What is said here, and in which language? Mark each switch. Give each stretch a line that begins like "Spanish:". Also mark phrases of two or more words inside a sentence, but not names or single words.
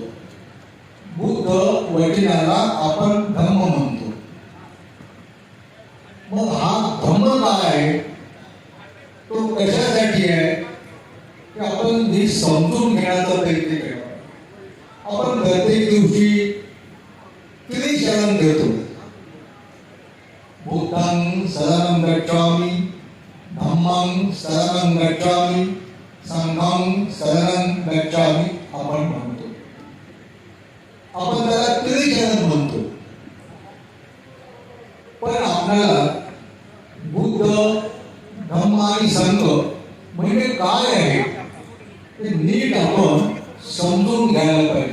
Marathi: बुद्ध वचनाला आपण धम्म म्हणतो. मग हा धम्म काय आहे, तो कशासाठी आहे की आपण हे समजून घेण्याचा प्रयत्न केला. आपण प्रत्येक दिवशी किती शरण घेतो.
Pali: बुद्धं शरणं गच्छामि, धम्मं शरणं गच्छामि, संघं शरणं गच्छामि
Marathi: आपण म्हणतो. आपण त्याला किती शरण म्हणतो. पण आपल्याला बुद्ध धम्म आणि संघ म्हणजे काय आहे ते नीट आपण समजून घ्यायला पाहिजे.